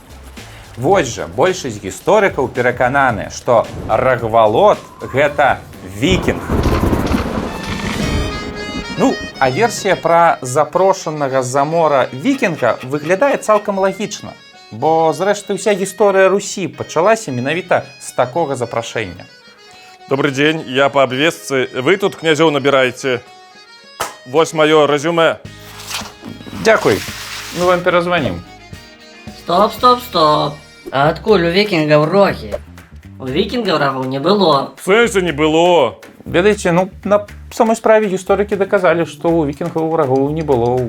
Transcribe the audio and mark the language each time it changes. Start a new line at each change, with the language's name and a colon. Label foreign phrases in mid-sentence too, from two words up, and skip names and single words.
Belarusian: Вось жа, большасць гісторыкаў перакананы, што Рагвалод – гэта вікінг. Ну, а версія пра запрошанага з-за мора вікінга выглядае цалкам лагічна, бо, зрэшты, уся гісторыя Русі пачалася менавіта з такога запрашэння.
Russian: Добрый день, я по обвестцы.
Belarusian: Вы тут князёў набираете? Вось маё резюме. Дякуй, мы вам перазванім. Стоп. А адкуль у вікінгаў рогі? У вікінгаў рагоў не было.
Russian: В сэнсе не было.
Belarusian: Ведаеце, на самой справе гісторыкі даказалі, што ў вікінгаў врагоў не было.